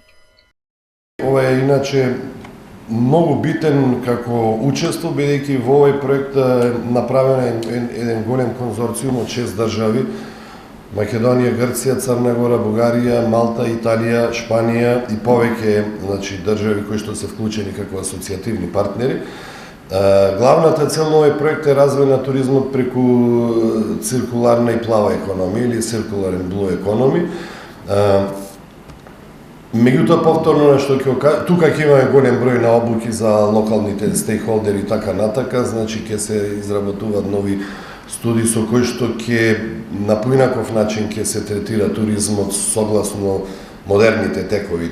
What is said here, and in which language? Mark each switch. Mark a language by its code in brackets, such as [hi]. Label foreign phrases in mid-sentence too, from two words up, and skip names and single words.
[mk] Ова е иначе многу битен како учество, бидејќи во овој проект направен еден голем конзорциум од 6 држави: Македонија, Грција, Црна Гора, Бугарија, Малта, Италија, Шпанија и повеќе, значи држави кои што се вклучени како асоцијативни партнери. Главната цел на овој проект е развој на туризмот преку циркуларна и плава економија или [en] circular and blue economy. [mk] Меѓутоа, повторно нешто тука ќе имаме голем број на обуки за локалните стейкхолдери и така натака, значи ќе се изработуваат нови студии со кои што ќе на поинаков начин ќе се третира туризмот согласно модерните текови.